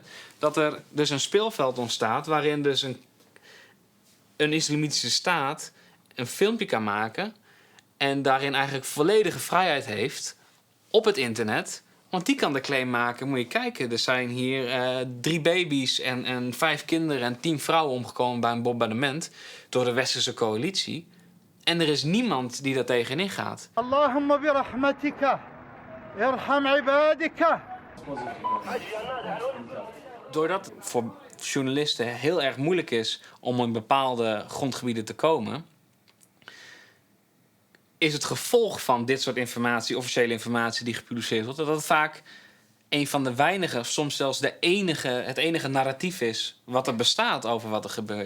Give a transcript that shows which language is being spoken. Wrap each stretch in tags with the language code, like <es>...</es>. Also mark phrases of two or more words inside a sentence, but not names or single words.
<nl>Dat er dus een speelveld ontstaat waarin dus een islamitische staat een filmpje kan maken en daarin eigenlijk volledige vrijheid heeft op het internet. Want die kan de claim maken, moet je kijken, er zijn hier 3 baby's en 5 kinderen en 10 vrouwen omgekomen bij een bombardement door de westerse coalitie. En er is niemand die daar tegenin gaat.</nl> <ar>اللهم برحمتك ارحم عبادك.</ar> <nl>Doordat het voor journalisten heel erg moeilijk is om in bepaalde grondgebieden te komen, is het gevolg van dit soort informatie, officiële informatie die gepubliceerd wordt, dat het vaak een van de weinige, soms zelfs het enige narratief is wat er bestaat over wat er gebeurt.</nl>